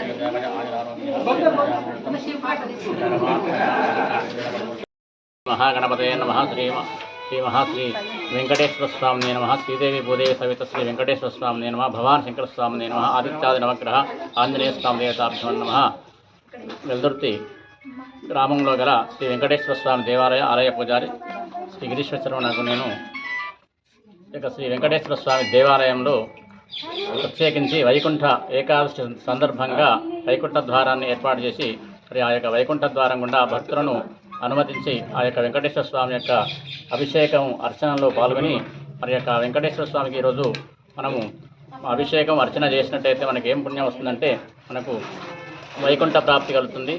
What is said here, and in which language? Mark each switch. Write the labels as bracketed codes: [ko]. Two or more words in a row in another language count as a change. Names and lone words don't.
[sa] महागणपतये नमः श्री महाश्री वेंकटेश्वर स्वामी नमः श्रीदेवी भूदेवी सवित श्री वेंकटेश्वर स्वामी नमः भवान् शंकर स्वामी नमः आदित्यादि नवग्रह आंजनेय स्वामी देवताभ्यो नमः [te] వెల్దుర్తి గ్రామంలో గల శ్రీ వెంకటేశ్వర స్వామి దేవాలయ ఆలయ పూజారి శ్రీ గిరీశ్వర శర్మ నాకు నేను ఇక శ్రీ వెంకటేశ్వర స్వామి దేవాలయంలో ప్రత్యేకించి వైకుంఠ ఏకాదశి సందర్భంగా వైకుంఠ ద్వారాన్ని ఏర్పాటు చేసి మరి ఆ యొక్క వైకుంఠ ద్వారం గుండా భక్తులను అనుమతించి ఆ యొక్క వెంకటేశ్వర స్వామి యొక్క అభిషేకం అర్చనలో పాల్గొని మరి యొక్క వెంకటేశ్వర స్వామికి ఈరోజు మనము అభిషేకం అర్చన చేసినట్టయితే మనకి ఏం పుణ్యం వస్తుందంటే మనకు వైకుంఠ ప్రాప్తి కలుగుతుంది.